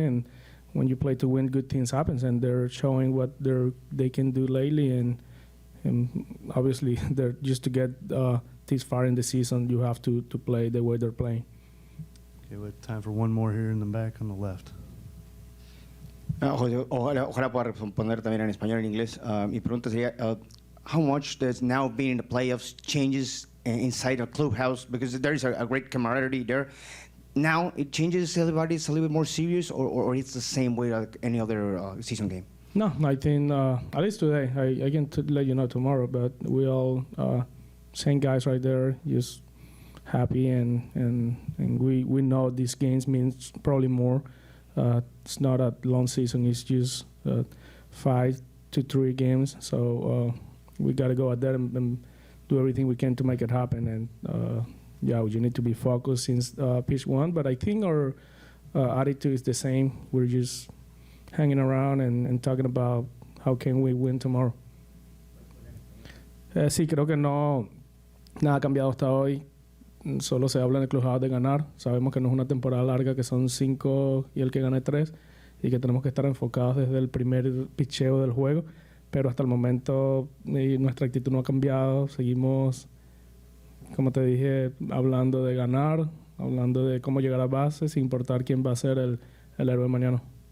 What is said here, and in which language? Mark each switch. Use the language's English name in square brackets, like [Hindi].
[English] And when you play to win, good things happen, and they're showing what they can do lately. And obviously, they're just to get this far in the season, you have to play the way they're playing. Okay, we have time for one more here in the back on the left. [Spanish] Ojalá pueda responder también en español y en inglés. Mi pregunta sería, [English] how much does now being in the playoffs changes inside a clubhouse? Because there is a great camaraderie there. Now it changes, everybody's a little bit more serious, or it's the same way like any other season game? No, I think at least today, I can let you know tomorrow, but we all same guys right there, just happy, and we know these games means probably more. It's not a long season, it's just 5 to 3 games, so we got to go out there and do everything we can to make it happen. And you need to be focused since pitch 1, but I think our attitude is the same. We're just hanging around and talking about how can we win tomorrow. [Spanish] Sí, creo que no, nada ha cambiado hasta hoy. Solo se habla en el clubhouse de ganar. Sabemos que no es una temporada larga, que son 5 y el que gane 3, y que tenemos que estar enfocados desde el primer picheo del juego. Pero hasta el momento nuestra actitud no ha cambiado. Seguimos, como te dije, hablando de ganar, hablando de cómo llegar a base, sin importar quién va a ser el héroe mañana.